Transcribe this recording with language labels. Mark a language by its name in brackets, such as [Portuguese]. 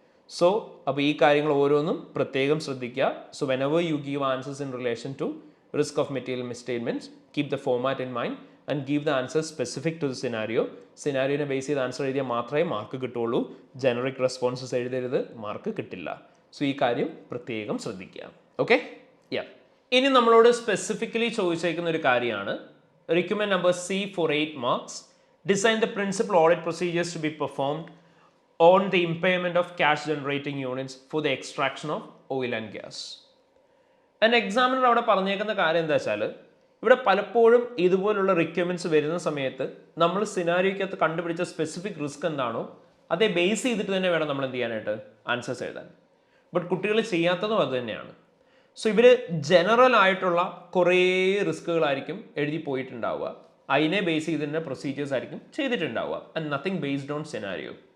[Malayalam] So അപ്പോൾ ഈ കാര്യങ്ങൾ ഓരോന്നും പ്രത്യേകം ശ്രദ്ധിക്കുക. [English] So whenever you give answers in relation to risk of material misstatements, keep the format in mind and give the answer specific to the scenario. [Malayalam] സിനാരിയോനെ base ചെയ്ത് answer എഴുതിയാൽ മാത്രമേ മാർക്ക് കിട്ടുള്ളൂ. ജനറിക് റെസ്പോൺസസ് എഴുതരുത്, മാർക്ക് കിട്ടില്ല. സോ ഈ കാര്യം പ്രത്യേകം ശ്രദ്ധിക്കുക. ഓക്കെ, ഇനി നമ്മളോട് സ്പെസിഫിക്കലി ചോദിച്ചേക്കുന്ന ഒരു കാര്യമാണ് requirement number [English] C for 8 marks. Design the principal audit procedures to be performed on the impairment of cash generating units for the extraction of oil and gas. [Malayalam] Examiner അവിടെ പറഞ്ഞേക്കുന്ന കാര്യം എന്താ വെച്ചാൽ, ഇവിടെ പലപ്പോഴും ഇതുപോലുള്ള റിക്വയർമെന്റ്സ് വരുന്ന സമയത്ത് നമ്മൾ സിനാരിയോക്കകത്ത് കണ്ടുപിടിച്ച സ്പെസിഫിക് റിസ്ക് എന്താണോ അതേ ബേസ് ചെയ്തിട്ട് തന്നെ വേണം നമ്മൾ എന്ത് ചെയ്യാനായിട്ട് ആൻസേഴ്സ് എഴുതാൻ. ബട്ട് കുട്ടികൾ ചെയ്യാത്തതും അത് തന്നെയാണ്. സോ ഇവർ ജനറൽ ആയിട്ടുള്ള കുറേ റിസ്കുകളായിരിക്കും എഴുതി പോയിട്ടുണ്ടാവുക, അതിനെ ബേസ് ചെയ്തിട്ട് പ്രൊസീജിയേഴ്സ് ആയിരിക്കും ചെയ്തിട്ടുണ്ടാവുക, [English] And nothing based on scenario.